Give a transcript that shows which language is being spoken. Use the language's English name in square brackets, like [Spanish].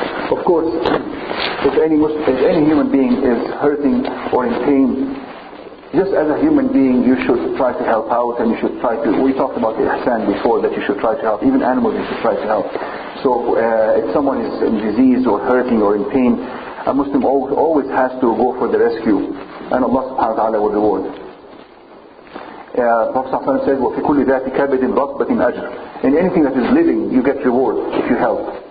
[English] Of course, if any human being is hurting or in pain, just as a human being, you should try to help out, and you should try to. We talked about the ihsan before, that you should try to help. Even animals, you should try to help. So if someone is in disease or hurting or in pain, a Muslim always has to go for the rescue, and Allah subhanahu wa ta'ala will reward. Prophet says, [Arabic] وَفِي كُلِّ ذَاتِ كَبِدٍ رَطْبَةٍ أَجْرٍ. [English] In anything that is living, you get reward if you help.